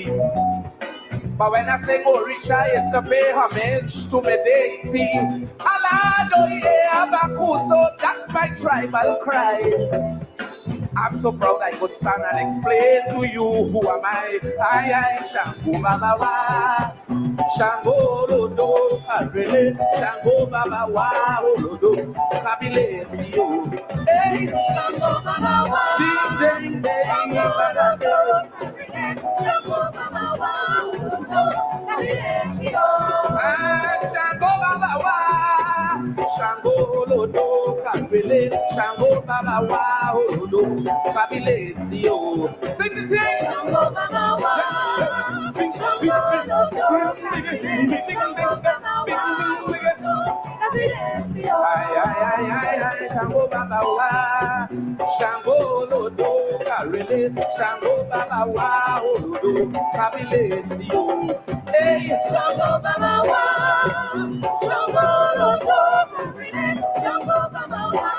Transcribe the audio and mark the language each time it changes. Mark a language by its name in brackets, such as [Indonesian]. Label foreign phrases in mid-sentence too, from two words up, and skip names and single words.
[English] But when I sing Orisha, it's to pay homage to my deity. [Yoruba] Alado ye abaku, [English] so that's my tribal cry. I'm so proud I could stand and explain to you who am I [Yoruba] Shango Baba Wa, Shango Lodo, Arele, Shango Baba Wa, Lodo, Kabile, [English] hey, [Yoruba] Shango Baba Wa, [English] ding, ding, ding, [Yoruba] Shango Baba Wa, Kabile, Shango Baba Wa, Shango Lodo, Kabile, Shango Baba Wa, Lodo. [English] Fabulous, sing the thing. [Yoruba] Shango Baba Wa, Shango Baba Wa, Shango Lodo, Karele, Shango Baba Wa, Lodo, [English] fabulous, hey, [Yoruba] Shango Baba Wa, Shango Lodo, Karele, Shango Baba Wa.